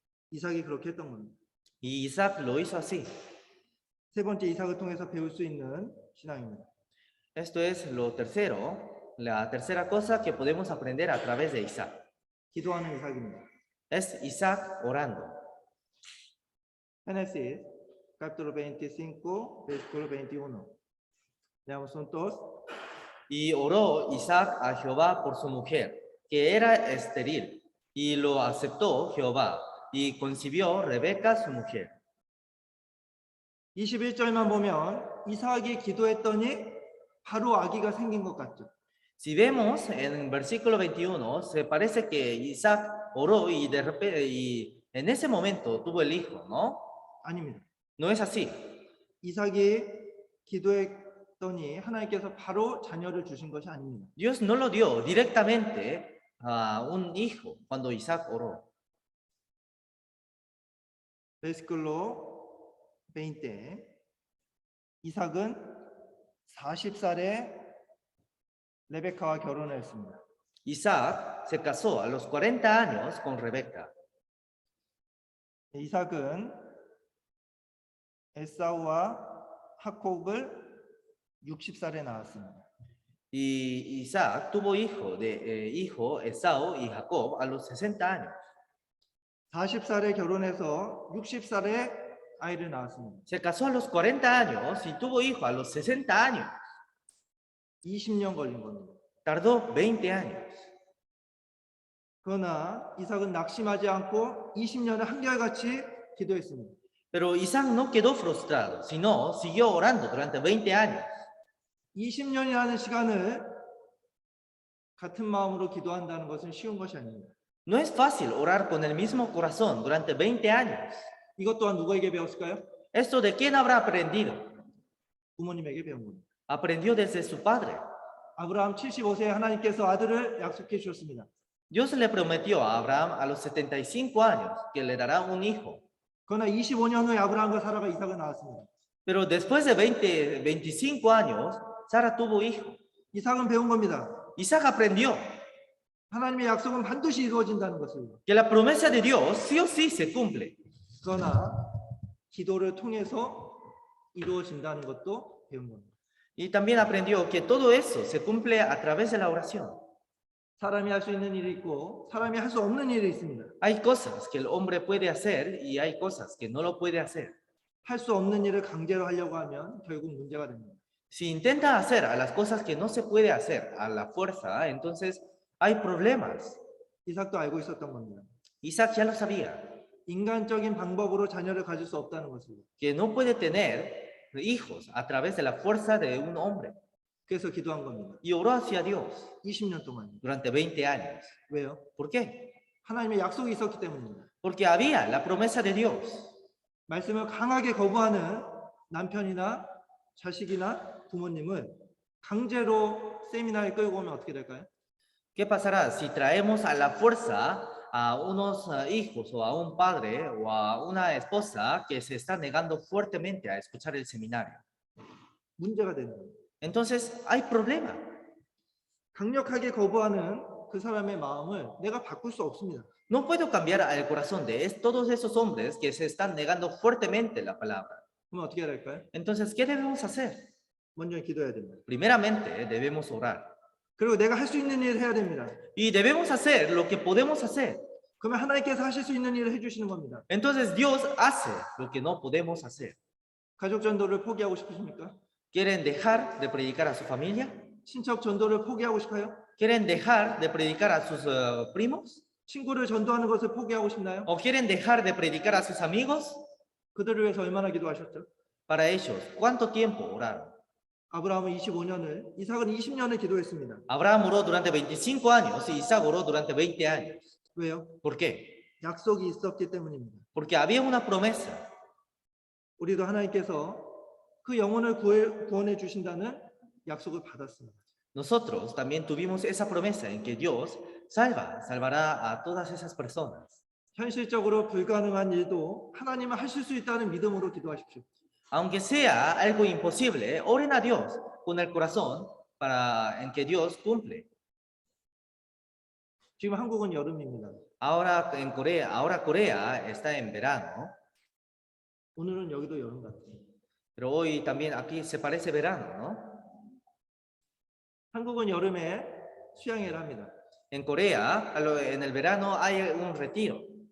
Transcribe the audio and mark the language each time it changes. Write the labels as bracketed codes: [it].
[ko] 이삭이 그렇게 했던 겁니다. [es] Y Isaac lo hizo así. [ko] 세 번째 이삭을 통해서 배울 수 있는 신앙입니다. [es] Esto es lo tercero, la tercera cosa que podemos aprender a través de Isaac. [ko] 기도하는 이삭입니다. [es] Es Isaac orando. Génesis capítulo 25, versículo 21. Leamos juntos. Y oró Isaac a Jehová por su mujer, que era estéril, y lo aceptó Jehová, y concibió Rebeca su mujer. [ko] 21절만 보면 이삭이 기도했더니 바로 아기가 생긴 것 같죠. [es] Si vemos en versículo 21, se parece que Isaac oró y de repente, y en ese momento tuvo el hijo, ¿no? [ko] 아닙니다. [es] No es así. [ko] 이삭이 기도했더니 하나님께서 바로 자녀를 주신 것이 아닙니다. [es] Dios no lo dio directamente a un hijo cuando Isaac oró. 베스클로 20. [ko] 이삭은 40살에 레베카와 결혼을 했습니다. [es] Isaac se casó a los 40 años con Rebeca. [ko] 이삭은 에사우와 하콥을 60살에 낳았습니다. [es] Y Isaac tuvo hijo Esaú y Jacob a los 60 años. [ko] 40살에 결혼해서 60살에 아이를 낳았습니다. [es] Se casó a los 40 años y tuvo hijo a los 60 años. [ko] 20년 걸린 겁니다. [es] Tardó 20 años. [ko] 그러나 이삭은 낙심하지 않고 20년을 한결같이 기도했습니다. [es] Pero Isaac no quedó frustrado, sino siguió orando durante 20 años. [ko] 20년이라는 시간을 같은 마음으로 기도한다는 것은 쉬운 것이 아닙니다. [es] No es fácil orar con el mismo corazón durante 20 años. [ko] 이것 또한 누구에게 배웠을까요? [es] ¿Esto de quién habrá aprendido? [ko] 부모님에게 배운 겁니다. [es] Aprendió desde su padre. [ko] 아브라함 75세에 하나님께서 아들을 약속해 주셨습니다. [es] Dios le prometió a Abraham a los 75 años que le dará un hijo. [ko] 그러나 25년 후에 아브라함과 사라가 이삭을 낳았습니다. [es] Pero después de 25 años, Sara tuvo hijo. [ko] 이삭은 배운 겁니다. [es] Isaac aprendió [ko] 하나님의 약속은 반드시 이루어진다는 것을. [es] que la promesa de Dios sí o sí se cumple. [ko] 그러나 기도를 통해서 이루어진다는 것도 배운 겁니다. [es] Y también aprendió que todo eso se cumple a través de la oración. [ko] 사람이 할 수 있는 일이 있고 사람이 할 수 없는 일이 있습니다. [es] Hay cosas que el hombre puede hacer y hay cosas que no lo puede hacer. [ko] 할 수 없는 일을 강제로 하려고 하면 결국 문제가 됩니다. [es] Si intenta hacer a las cosas que no se puede hacer a la fuerza, entonces hay problemas. [ko] 이삭도 알고 있었던 겁니다. [es] Isaac ya lo sabía, [ko] 인간적인 방법으로 자녀를 가질 수 없다는 것을. [es] que no puede tener hijos a través de la fuerza de un hombre. [ko] 그래서 기도한 겁니다. [es] Y oró hacia Dios [ko] 20년 동안. [es] durante 20 años. [ko] 왜요? [es] ¿Por qué? [ko] 하나님의 약속이 있었기 때문입니다. [es] Porque había la promesa de Dios. [ko] 말씀을 강하게 거부하는 남편이나 자식이나 부모님은 강제로 세미나에 끌고 오면 어떻게 될까요? [es] ¿Qué pasará si traemos a la fuerza a unos hijos o a un padre o a una esposa que se está negando fuertemente a escuchar el seminario? [ko] 문제가 되는 거예요. [es] entonces hay problema. [ko] 강력하게 거부하는 그 사람의 마음을 내가 바꿀 수 없습니다. [es] No puedo cambiar el corazón de todos esos hombres que se están negando fuertemente la palabra. [ko] 그럼 어떻게 해야 될까요? [es] Entonces, ¿qué debemos hacer? [ko] 먼저 기도해야 됩니다. [es] Primeramente, debemos orar. [ko] 그리고 내가 할 수 있는 일을 해야 됩니다. [es] Y debemos hacer lo que podemos hacer. [ko] 그러면 하나님께서 하실 수 있는 일을 해주시는 겁니다. [es] Entonces, Dios hace lo que no podemos hacer. [ko] 가족 전도를 포기하고 싶으십니까? [es] ¿Quieren dejar de predicar a su familia? [ko] 친척 전도를 포기하고 싶어요? [es] ¿Quieren dejar de predicar a sus primos? [ko] 친구를 전도하는 것을 포기하고 싶나요? [es] ¿O quieren dejar de predicar a sus amigos? [ko] 그들을 위해서 얼마나 기도하셨죠? [es] Para ellos, ¿cuánto tiempo oraron? [ko] 아브라함은 25년을, 이삭은 20년을 기도했습니다. [es] Abraham oró durante 25 años y Isaac oró durante 20 años. [ko] 왜요? [es] ¿Por qué? [ko] 약속이 있었기 때문입니다. [es] Porque había una promesa. [ko] 우리도 하나님께서 그 영혼을 구원해 주신다는 약속을 받았습니다. [es] Nosotros también tuvimos esa promesa en que Dios salvará a todas esas personas. [ko] 현실적으로 불가능한 일도 하나님은 하실 수 있다는 믿음으로 기도하십시오. [es] Aunque sea algo imposible, oren a Dios con el corazón en que Dios cumple. [ko] 지금 한국은 여름입니다. [es] Ahora Corea está en verano, [ko] 오늘은 여기도 여름 같아요. [es] pero hoy también aquí se parece verano, ¿no? [ko] 한국은 여름에 수양회를 합니다. [es] En Corea, en el verano hay un retiro.